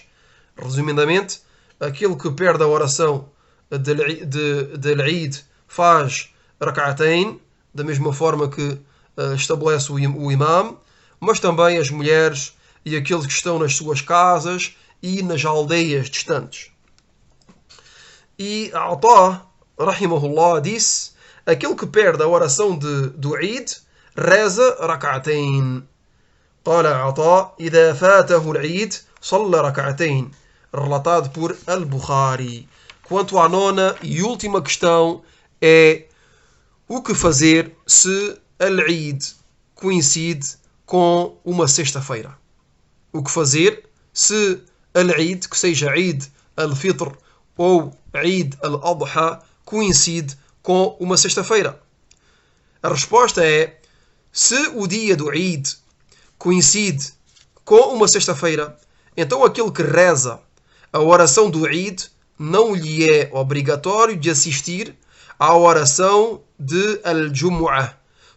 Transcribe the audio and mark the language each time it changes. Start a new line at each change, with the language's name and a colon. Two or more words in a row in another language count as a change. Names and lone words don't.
Portuguese: Resumidamente, aquele que perde a oração de Eid faz rak'atayn, da mesma forma que estabelece o imam, mas também as mulheres e aqueles que estão nas suas casas e nas aldeias distantes. E Ata, rahimahullah, disse: aquele que perde a oração do Eid reza rak'atayn.
Arabic: قال عطاء: إذا فاته العيد صلى ركعتين.
Portuguese: Relatado por Al-Bukhari. Quanto à nona e última questão, é o que fazer se al-Eid coincide com uma sexta-feira. O que fazer se al-Eid, que seja Eid al-Fitr ou Eid al-Adha, coincide com uma sexta-feira? A resposta é: se o dia do Eid coincide com uma sexta-feira, então aquele que reza a oração do Eid não lhe é obrigatório de assistir à oração de Al-Jumu'ah.